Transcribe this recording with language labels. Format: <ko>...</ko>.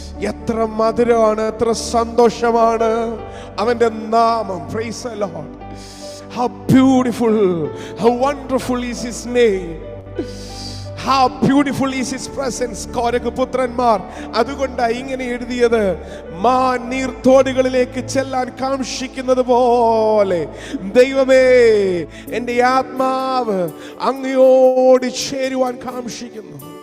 <ml>എത്ര മധുരമാണ്, എത്ര സന്തോഷമാണ് അവന്റെ നാമം.</ml> <en>Praise the Lord. How beautiful, how wonderful is His name. How beautiful is his presence.</en> <ml>കോരഗ് പുത്രന്മാർ അതുകൊണ്ടാണ് ഇങ്ങനെ എഴുതിയത്, മാൻ നീർത്തോടുകളിലേക്ക് ചെല്ലാൻ കാംക്ഷിക്കുന്നത് പോലെ ദൈവമേ എൻ്റെ ആത്മാവ് അങ്ങയോട് ചേരുവാൻ കാംക്ഷിക്കുന്നു.</ml>